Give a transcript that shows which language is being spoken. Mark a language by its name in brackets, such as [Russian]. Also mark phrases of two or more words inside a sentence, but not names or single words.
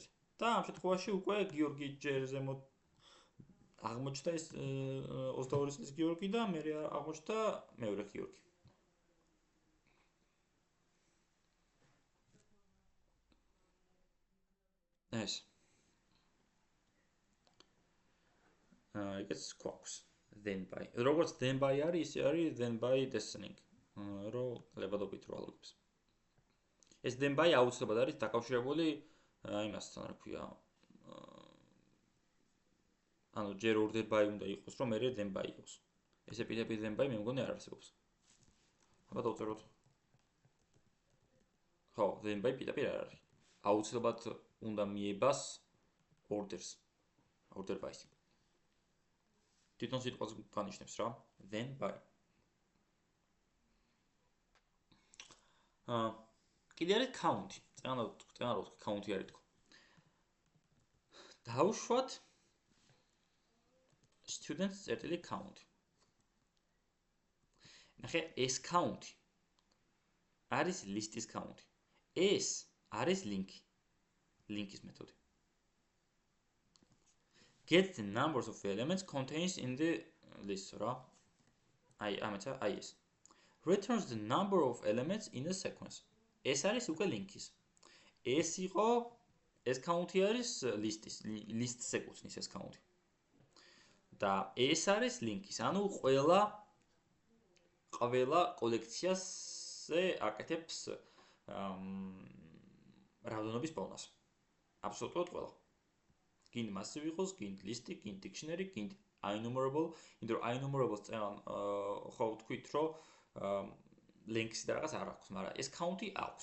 [Georgian] და ამ შემთხვევაში უკვე გიორგი ჯერ ზემოთ აღმოჩნდა ეს 22 წლის გიორგი და მერე აღმოჩნდა მეორე გიორგი. ეს ეგეც გვაქვს [English] then by. [Georgian] როგორც [English] then by [Georgian] არის, ისე არის [English] then by descending. [Georgian] რო ლებადობით რო ალაგებს. ეს [English] then by [Georgian] აუცილებლად არის დაკავშირებული იმასთან, რა ქვია. ანუ ჯერ [English] order by [Georgian] უნდა იყოს, რომ მერე [English] then by [Georgian] იყოს. ესე პირდაპირ [English] then by [Georgian] მე მგონი არ არსებობს. აბა დავწეროთ. ხო, [English] then by [Georgian] პირდაპირ არ არის. აუცილებლად უნდა მიებას orders. [English] order by. [Georgian] თვითონ სიტყვას განიშნებს რა. [English] then by. [Georgian] კიდე არის count. წენა count-ი არის თქო. დავუშვათ students წერტილი count. ნახე ეს count არის ლისტის count. ეს არის linki. [English] Linkis method. Get the numbers of elements contains in the list რა. [Georgian] აი ეს. [English] Returns the number of elements in a sequence. [Georgian] ეს არის უკვე linkis. ეს იყო ეს count-ი არის listis, [English] list sequence- [Georgian] ის ეს count-ი. და ეს არის linkis. ანუ ყველა კოლექციაზე აკეთებს რაოდენობის პოვნას. აბსოლუტურად ყველა. გინდ massive იყოს, გინდ list-ი, გინდ dictionary, გინდ enumerable, იმიტომ რომ enumerable-ს წევან ხო ვთქვით, რომ links და რაღაც არ აქვს, მაგრამ ეს count-ი აქვს.